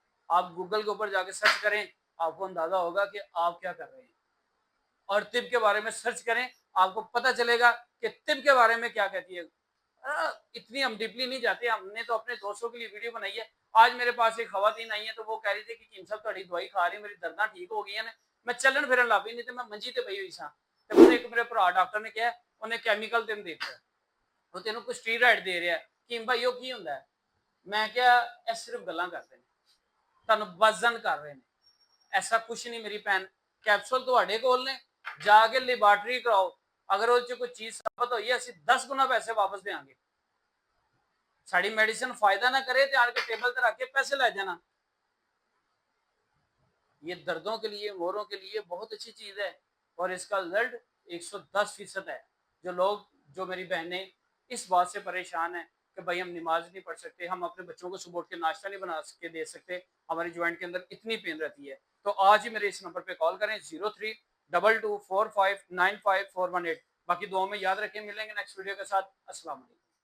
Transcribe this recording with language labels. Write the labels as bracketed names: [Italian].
[Hindi] आप गूगल के ऊपर जाके सर्च करें, आपको अंदाजा होगा कि आप क्या कर रहे हैं और तिब के बारे में सर्च करें, आपको पता चलेगा कि तिब के बारे में क्या कहती है। इतनी हम डीपली नहीं जाते, हमने तो अपने दोस्तों के लिए वीडियो बनाई है। आज मेरे पास एक खवातीन आई है तो वो कह रही थी कि कीम साहब थोड़ी दवाई खा रही, [Punjabi] मेरी दर्दां ठीक हो गई है, मैं चलन फिरन ला पई, नहीं तो मैं मंजी ते पई हुई सा। ਤੇ ਮੈਨੂੰ ਇੱਕ ਮੇਰੇ ਭਰਾ ਡਾਕਟਰ ਨੇ ਕਿਹਾ ਉਹਨੇ ਕੈਮੀਕਲ ਤੈਨੂੰ ਦੇ ਦਿੱਤਾ, ਉਹ ਤੈਨੂੰ ਕੋਈ ਸਟੀਰੋਇਡ ਦੇ ਰਿਹਾ ਕਿ ਭਾਈ ਉਹ ਕੀ ਹੁੰਦਾ ਹੈ? ਮੈਂ ਕਿਹਾ ਇਹ ਸਿਰਫ ਗੱਲਾਂ ਕਰਦੇ ਨੇ, ਤੁਹਾਨੂੰ ਵਜ਼ਨ ਕਰ ਰਹੇ ਨੇ, ਐਸਾ ਕੁਝ ਨਹੀਂ ਮੇਰੀ ਭੈਣ। ਕੈਪਸੂਲ ਤੁਹਾਡੇ ਕੋਲ ਨੇ, ਜਾ ਕੇ ਲੈਬਾਰਟਰੀ ਕਰਾਓ, ਅਗਰ ਉਹ ਚ ਕੋਈ ਚੀਜ਼ ਸਾਬਤ ਹੋਈ ਹੈ ਅਸੀਂ 10 ਗੁਣਾ ਪੈਸੇ ਵਾਪਸ ਦੇਵਾਂਗੇ। [Hindi] साड़ी मेडिसिन फायदा ना करे तो आके टेबल पर रख के पैसे ले जाना। ये दर्दों के लिए, मोरों के लिए बहुत अच्छी चीज है और इसका रिजल्ट 110% है। जो लोग, जो मेरी बहनें इस बात से परेशान है कि भाई हम नमाज नहीं पढ़ सकते, हम अपने बच्चों को सुबह उठ के नाश्ता नहीं बना के दे सकते, हमारी ज्वाइंट के अंदर इतनी पेन रहती है, तो आज ही मेरे इस नंबर पे कॉल करें 0322459541। बाकी दुआओं में याद रखें, मिलेंगे नेक्स्ट वीडियो के साथ। अस्सलाम वालेकुम।